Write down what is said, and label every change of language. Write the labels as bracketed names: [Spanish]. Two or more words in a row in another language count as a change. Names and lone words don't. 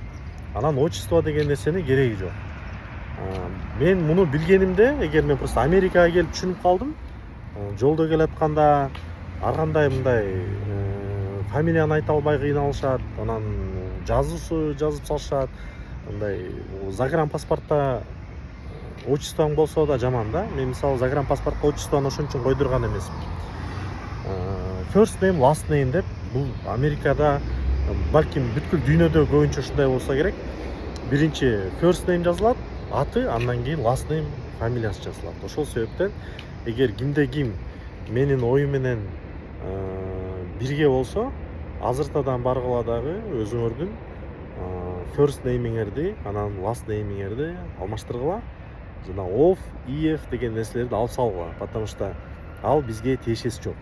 [Kyrgyz] Анан отчество деген нерсенин кереги жок. Мен муну билгенимде, эгер мен просто Америкага келип түшүнүп калдым, жолдо келатканда ар кандай мындай фамилияны айта албай кыйналышат, анан жазып салышат. Мындай загранпаспортто отчествоң болсо да жаман да. Мен мисалы загранпаспортко отчествону ошон үчүн койдурган эмесмин. [English] First name, last name [Kyrgyz] деп, бул Америкада балким бүткүл дүйнөдө көбүнчө ушундай болсо керек. Биринчи [English] first name [Kyrgyz] жазылат, аты, андан кийин [English] last name, [Kyrgyz] фамилиясы жазылат. Ошол себептен эгер кимде ким менин оюм менен бирге болсо, азыртадан баргыла дагы өзүңөрдүн [English] first name'иңерди, [Kyrgyz] анан [English] last name'иңерди [Kyrgyz] алмаштыргыла. Жана of, ef деген нерселерди алып салгыла, [Russian] потому что [Kyrgyz] ал бизге тиешеси жок.